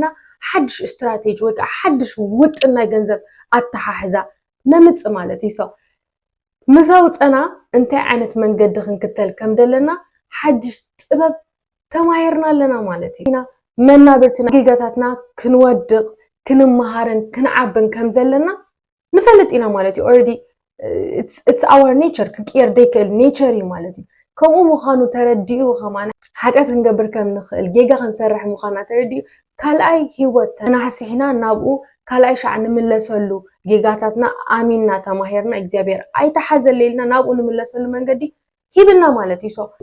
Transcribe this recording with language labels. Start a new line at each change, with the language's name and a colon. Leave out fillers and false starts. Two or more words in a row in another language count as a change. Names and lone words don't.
Tigrinya: ሓድሽ ስትራቴጂ ወይ ከዓ ሓድሽ ውጥን ናይ ገንዘብ ኣተሓሕዛ ነምፅእ ማለት እዩ ሶ ምስ ኣውፀና እንታይ ዓይነት መንገዲ ክንክተል ከም ዘለና ሓድሽ ጥበብ ተማሂርና ኣለና ማለት እዩ ኢና መናብርትና ጊጋታትና ክንወድቕ ክንመሃርን ክንዓብን ከም ዘለና ንፈልጥ ኢና ማለት እዩ ኦልሬዲ
English: it's our nature
Tigrinya: ክቅየር ደይክእል ኔቸር እዩ ማለት እዩ ከምኡ ምዃኑ ተረዲኡ ኸማና ሓጢያት ክንገብር ከም ንኽእል ጌጋ ክንሰርሕ ምዃና ተረዲኡ ካልኣይ ሂወት ተናሕሲሕና ናብኡ ካልኣይ ሻዕ ንምለሰሉ ጌጋታትና ኣሚንና ተማሂርና እግዚኣብሔር ኣይተሓዘለ ኢልና ናብኡ ንምለሰሉ መንገዲ ሂብና ማለት እዩ ሶ